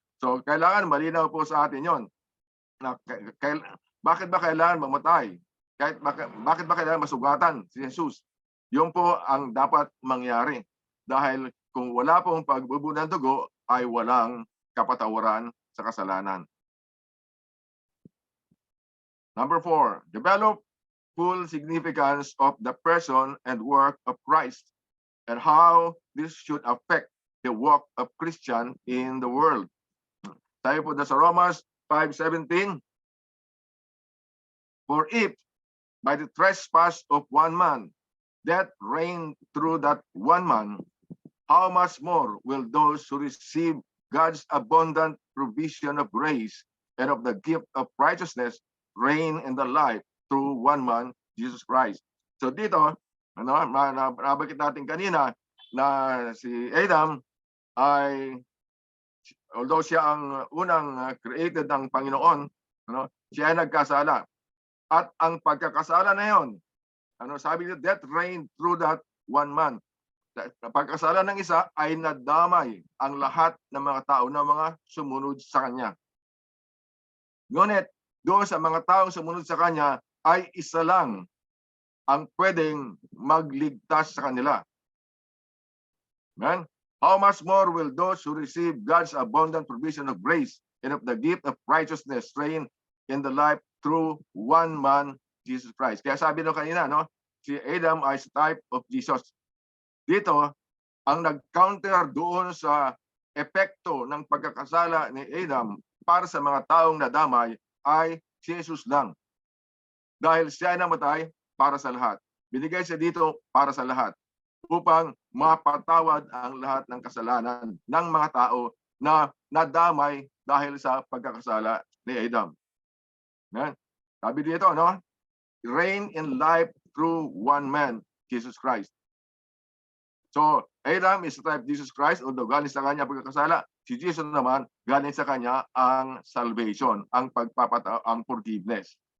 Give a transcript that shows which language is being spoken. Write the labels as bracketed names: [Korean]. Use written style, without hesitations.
[Filipino] So, kailangan malinaw po sa atin yon. Bakit ba kailangan mamatay? Bakit ba kailangan masugatan si Jesus? Yun po ang dapat mangyari. Dahil kung wala pong pagbubuo ng dugo, ay walang kapatawaran sa kasalanan. [English] Number 4, develop full significance of the person and work of Christ and how this should affect the work of Christian in the world. [Filipino] Tayo po sa Romans 5:17. [English] For if by the trespass of one man death reigned through that one man, how much more will those who receive God's abundant provision of grace and of the gift of righteousness reign in the life through one man, Jesus Christ. [Filipino] So dito, nabagit natin kanina na si Adam ay, although siya ang unang created ng Panginoon, siya ay nagkasala. At ang pagkakasala na yon, sabi niya, [English] death reigned through that one man. [Filipino] Pagkasala ng isa ay nadamay ang lahat ng mga tao na mga sumunod sa kanya. Ngunit, doon sa mga taong sumunod sa kanya ay isa lang ang pwedeng magligtas sa kanila. Amen? [English] How much more will those who receive God's abundant provision of grace and of the gift of righteousness reign in the life through one man, Jesus Christ. [Filipino] Kaya sabi nyo kanina, si Adam ay type of Jesus. Dito, ang nag-counter doon sa epekto ng pagkakasala ni Adam para sa mga taong nadamay ay si Jesus lang. Dahil siya ay namatay para sa lahat. Binigay siya dito para sa lahat upang mapatawad ang lahat ng kasalanan ng mga tao na nadamay dahil sa pagkakasala ni Adam. Sabi dito, [English] reign in life through one man, Jesus Christ. So, Adam is the type of Jesus Christ, although [Filipino] galing sa kanya pagkakasala. Si Jesus naman, galing sa kanya ang salvation, ang ang forgiveness.